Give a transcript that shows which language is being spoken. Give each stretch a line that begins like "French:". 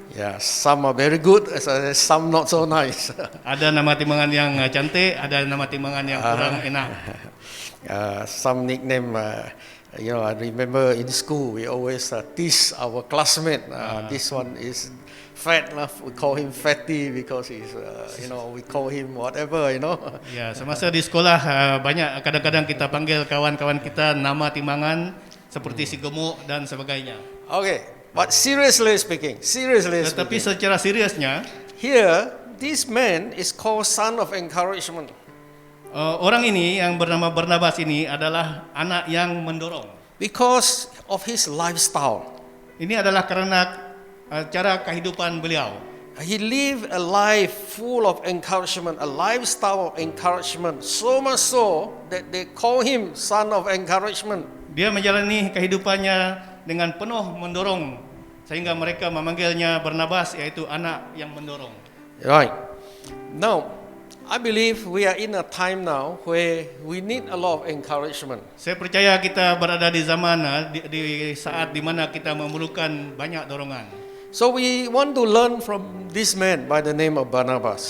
English: Yeah, some are very good, some not so nice.
Malay: Ada nama timangan yang cantik, ada nama timangan yang kurang enak.
English: Some nickname, I remember in school we always tease our classmate. This one is fat, we call him fatty because he's, we call him whatever,
Malay: Ya, semasa di sekolah banyak kadang-kadang kita panggil kawan-kawan kita nama timangan seperti si gemuk dan sebagainya.
English: Okay, but seriously speaking,
Malay: Tetapi secara seriusnya,
English: here this man is called son of encouragement.
Malay: orang ini yang bernama Barnabas ini adalah anak yang mendorong.
English: Because of his lifestyle.
Malay: Ini adalah karena cara kehidupan beliau.
English: He lived a life full of encouragement, a lifestyle of encouragement, so much so that they call him son of encouragement.
Malay: Dia menjalani kehidupannya dengan penuh mendorong sehingga mereka memanggilnya Barnabas, yaitu anak yang mendorong.
English: Right. Now, I believe we are in a time now where we need a lot of encouragement.
Malay: Saya percaya kita berada di zaman di saat di mana kita memerlukan banyak dorongan.
English: So we want to learn from this man by the name of Barnabas.